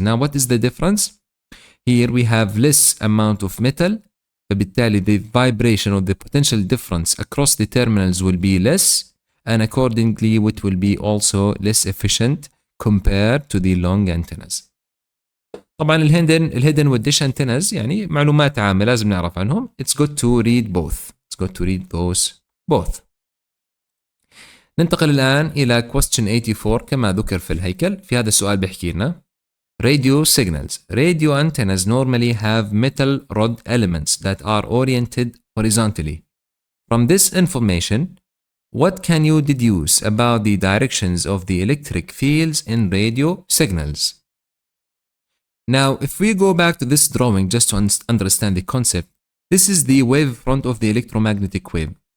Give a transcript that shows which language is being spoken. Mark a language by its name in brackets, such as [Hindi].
[English] Now what is the difference? Here we have less amount of metal, [Arabic] فبالتالي [English] the vibration of the potential difference across the terminals will be less, and accordingly it will be also less efficient compared to the long antennas. [Arabic] طبعا الهيدن والديش antennas يعني معلومات عامة لازم نعرف عنهم. [English] It's good to read both. It's good to read those both. [Arabic] ننتقل الآن إلى question 84 كما ذكر في الهيكل. في هذا السؤال بيحكي لنا radio signals. [English] Radio antennas normally have metal rod elements that are oriented horizontally. From this information, what can you deduce about the directions of the electric fields in radio signals? Now, if we go back to this drawing just to understand the concept, this is the wavefront of the electromagnetic wave.